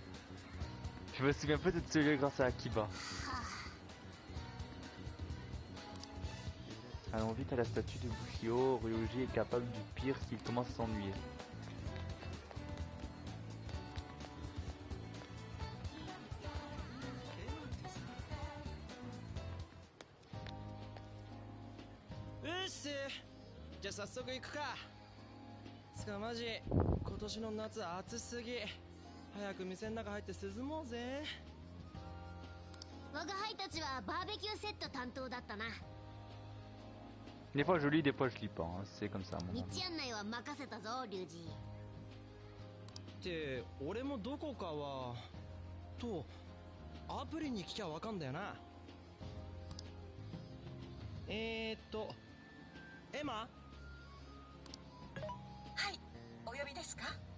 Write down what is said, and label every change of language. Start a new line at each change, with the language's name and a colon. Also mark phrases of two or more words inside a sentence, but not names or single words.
French: Je me souviens peut-être de celui grâce à Akiba. Allons vite à la statue de Bushio. Ryoji est capable du pire s'il commence à s'ennuyer. Ushi!
Japanese: じゃあ早速行くか。つかマジ今年の夏暑すぎ。早く店の中入って涼もうぜ。我が輩たちはバーベキューセット担当だったな。
French: Des fois je lis, des fois je lis pas, hein. C'est comme ça.
Japanese: 道案内は任せたぞ、龍二。って俺もどこかはとアプリに聞きゃわかんだよな。エマ？はい、お呼びですか？